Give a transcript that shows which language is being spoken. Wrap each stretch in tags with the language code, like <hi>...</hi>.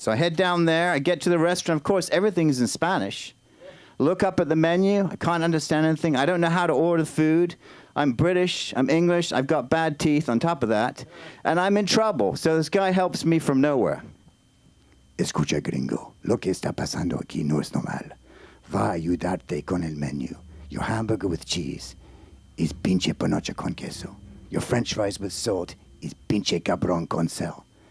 <en>So I head down there. I get to the restaurant. Of course, everything is in Spanish. Look up at the menu. I can't understand anything. I don't know how to order food. I'm British. I'm English. I've got bad teeth on top of that. And I'm in trouble. So this guy helps me from nowhere.</en> <es>Escucha, gringo. Lo que está pasando aquí no es normal. Va a ayudarte con el menú.</es> <en>Your hamburger with cheese is</en> <es>pinche panocha con queso.</es> <en>Your French fries with salt is</en> <es>pinche cabrón con sal.</es>